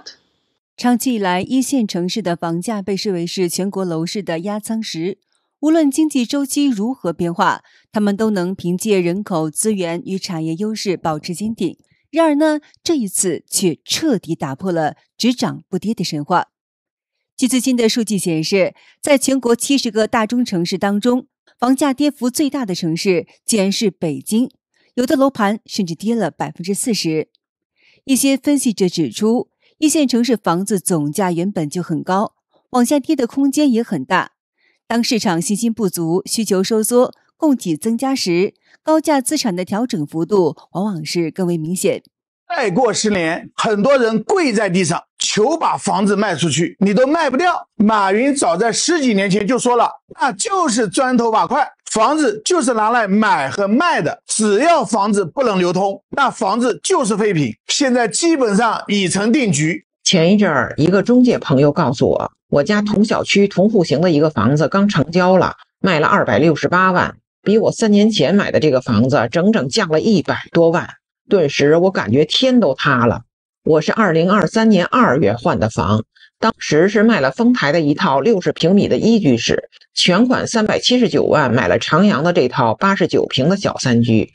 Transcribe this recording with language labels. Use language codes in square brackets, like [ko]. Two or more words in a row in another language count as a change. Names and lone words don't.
[zh] 長期以來，一線城市的房價被視為是全國樓市的壓艙石，無論經濟周期如何變化，他們都能憑借人口資源與產業優勢保持堅挺。然而呢，這一次卻徹底打破了只漲不跌的神話。據最新的數據顯示，在全國70個大中城市當中，房價跌幅最大的城市竟然是北京，有的樓盤甚至跌了40%。一些分析者指出，一線城市房子總價原本就很高，往下跌的空间也很大。當市場信心不足、需求收縮、供给增加時，高價資產的調整幅度往往是更為明顯。再過10年，很多人跪在地上求把房子賣出去，你都賣不掉。馬雲早在10幾年前就說了，那就是磚頭瓦塊，房子就是拿來買和賣的，只要房子不能流通，那房子就是废品。现在基本上已成定局。前一陣兒，一個中介朋友告訴我，我家同小區同戶型的一個房子剛成交了，賣了268萬，比我3年前買的這個房子整整降了100多萬。頓時我感覺天都塌了。我是2023年2月換的房，當時是賣了豐台的一套60平米的一居室，全款379萬買了長陽的這套89平的小3居。